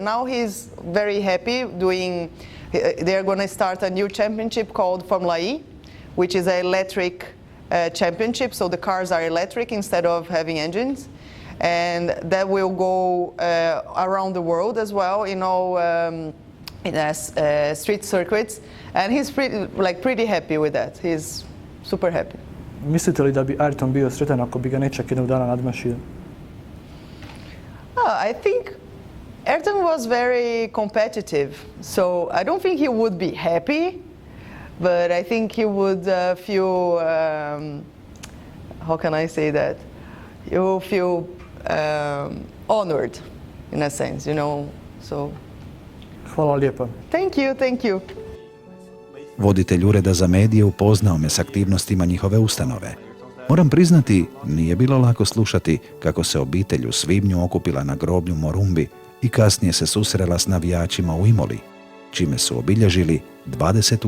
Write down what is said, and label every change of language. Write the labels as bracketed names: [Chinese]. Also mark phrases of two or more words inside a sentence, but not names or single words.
[English] Now he's very happy doing. They're going to start a new championship called Formula E, which is an electric championship. So the cars are electric instead of having engines, and that will go around the world as well, street circuits. And he's pretty happy with that. He's super happy. [Croatian] Mislite li da bi Ayrton bio sretan ako bi ga nečak jednog dana nadmašio? [English] I think Ayrton was very competitive, so I don't think he would be happy, but I think he would feel, how can I say that? He will feel honored, in a sense, so. [Croatian] Hvala lijepa. [English] Thank you. [Croatian] Voditelj Ureda za medije upoznao me s aktivnostima njihove ustanove. Moram priznati, nije bilo lako slušati kako se obitelj u svibnju okupila na groblju Morumbi i kasnije se susrela s navijačima u Imoli, čime su obilježili 20.